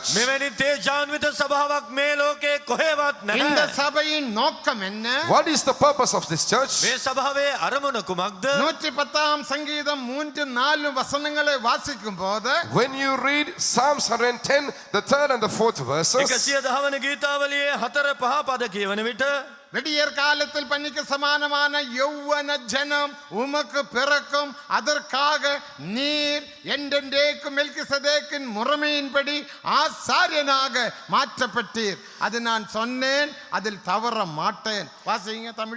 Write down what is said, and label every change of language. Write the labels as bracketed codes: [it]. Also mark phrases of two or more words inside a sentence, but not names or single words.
[si] මෙවැනි තේජාන්විත සභාවක් මේ ලෝකේ කොහෙවත් [ta] இந்த [si] නැහැ. [ta] சபையின் நோக்கம் என்ன? [en] What is the purpose of this church. [si] මේ සභාවේ අරමුණ කුමක්ද? [ta] 110 சங்கீதம் 3-4 வசனங்களை வாசிக்கும் போது [en] When you read Psalms 110, the 3rd and the 4th verses, [si] 110 වන ගීතාවලියේ 4-5 පද කියවන විට [ta] விடியற் காலத்தில் பன்னிக்கு சமானமான யௌவன ஜனம் உமக்கு பிறக்கும், அதற்காக நீர் என்றென்றைக்கும் மெல்கிசதேக்கின் முறைமையின்படி ஆசாரியனாக மாற்றப்பட்டீர். அது நான் சொன்னேன், அதில் தவற மாட்டேன். வாசிங்க தமிழ்.